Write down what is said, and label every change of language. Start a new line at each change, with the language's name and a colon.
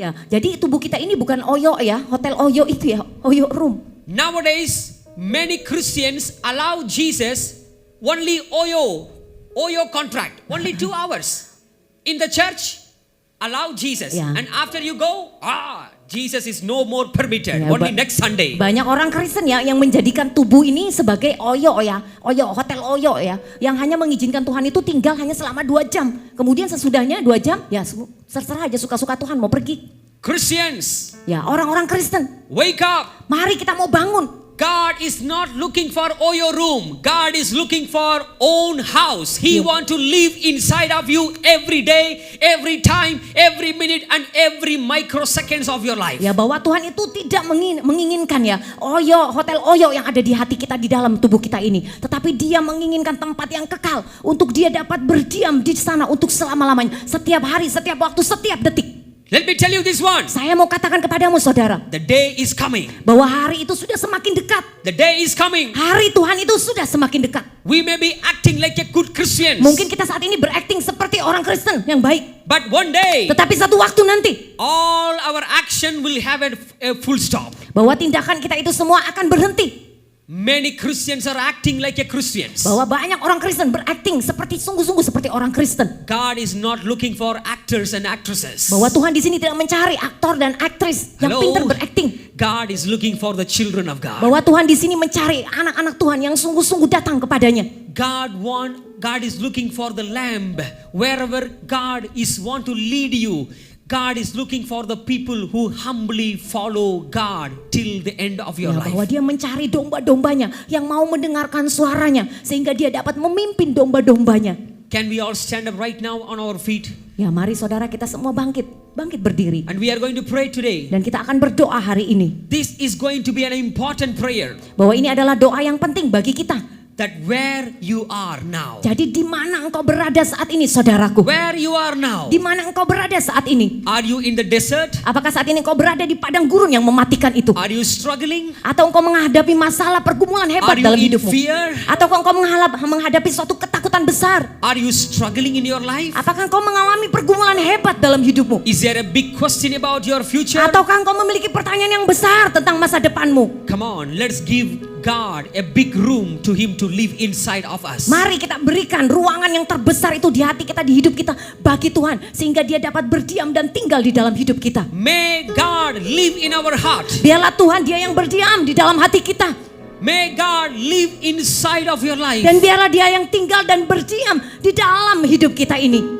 Indonesian: Ya, jadi tubuh kita ini bukan Oyo ya, hotel Oyo itu ya, Oyo room.
English: Nowadays, many Christians allow Jesus only Oyo contract, only 2 hours. In the church, allow Jesus. Yeah. And after you go, Jesus is no more permitted,
Indonesian: Ya,
English: only next Sunday.
Indonesian: Banyak orang Kristen ya yang menjadikan tubuh ini sebagai Oyo ya, Oyo, hotel Oyo ya, yang hanya mengizinkan Tuhan itu tinggal hanya selama 2 jam. Kemudian sesudahnya 2 jam, ya terserah aja suka-suka Tuhan mau pergi.
English: Christians,
Indonesian: Ya, orang-orang Kristen,
English: wake up.
Indonesian: mari kita mau bangun.
English: God is not looking for Oyo room. God is looking for own house. He want to live inside of you every day, every time, every minute, and every microseconds of your life.
Indonesian: Ya, bahwa Tuhan itu tidak menginginkan ya Oyo, hotel Oyo yang ada di hati kita di dalam tubuh kita ini. Tetapi dia menginginkan tempat yang kekal. Untuk dia dapat berdiam di sana untuk selama-lamanya. Setiap hari, setiap waktu, setiap detik.
English: Let me tell you this one.
Indonesian: Saya mau katakan kepadamu saudara,
English: The day is coming.
Indonesian: bahwa hari itu sudah semakin dekat.
English: The day is coming.
Indonesian: Hari Tuhan itu sudah semakin dekat.
English: We may be acting like a good Christians.
Indonesian: Mungkin kita saat ini berakting seperti orang Kristen yang baik.
English: But one day,
Indonesian: Tetapi satu waktu nanti,
English: all our action will have a full stop.
Indonesian: bahwa tindakan kita itu semua akan berhenti.
English: Many Christians are acting like a Christians.
Indonesian: Bahwa banyak orang Kristen berakting seperti sungguh-sungguh seperti orang Kristen.
English: God is not looking for actors and actresses.
Indonesian: Bahwa Tuhan di sini tidak mencari aktor dan aktris yang
English: Hello.
Indonesian: pintar berakting.
English: God is looking for the children of God.
Indonesian: Bahwa Tuhan di sini mencari anak-anak Tuhan yang sungguh-sungguh datang kepadanya.
English: God is looking for the lamb. Wherever God is want to lead you, God is looking for the people who humbly follow God till the end of your
Indonesian: Ya, bahwa
English: life.
Indonesian: dia mencari domba-dombanya yang mau mendengarkan suaranya sehingga dia dapat memimpin domba-dombanya.
English: Can we all stand up right now on our feet?
Indonesian: Ya, mari saudara kita semua bangkit berdiri.
English: And we are going to pray today.
Indonesian: Dan kita akan berdoa hari ini.
English: This is going to be an important prayer.
Indonesian: Bahwa ini adalah doa yang penting bagi kita.
English: That where you are now.
Indonesian: Jadi di mana engkau berada saat ini saudaraku?
English: Where you are now.
Indonesian: Di mana engkau berada saat ini?
English: Are you in the desert?
Indonesian: Apakah saat ini engkau berada di padang gurun yang mematikan itu?
English: Are you struggling?
Indonesian: Atau engkau menghadapi masalah pergumulan hebat
English: Are you
Indonesian: dalam
English: in
Indonesian: hidupmu?
English: fear?
Indonesian: Atau engkau menghadapi suatu ketakutan besar?
English: Are you struggling in your life?
Indonesian: Apakah engkau mengalami pergumulan hebat dalam hidupmu?
English: Is there a big question about your future?
Indonesian: Ataukah engkau memiliki pertanyaan yang besar tentang masa depanmu?
English: Come on, let's give God a big room to Him to live inside of us.
Indonesian: Mari kita berikan ruangan yang terbesar itu di hati kita, di hidup kita bagi Tuhan. Sehingga dia dapat berdiam dan tinggal di dalam hidup kita.
English: May God live in our heart.
Indonesian: Biarlah Tuhan dia yang berdiam di dalam hati kita.
English: May God live inside of your life.
Indonesian: Dan biarlah dia yang tinggal dan berdiam di dalam hidup kita ini.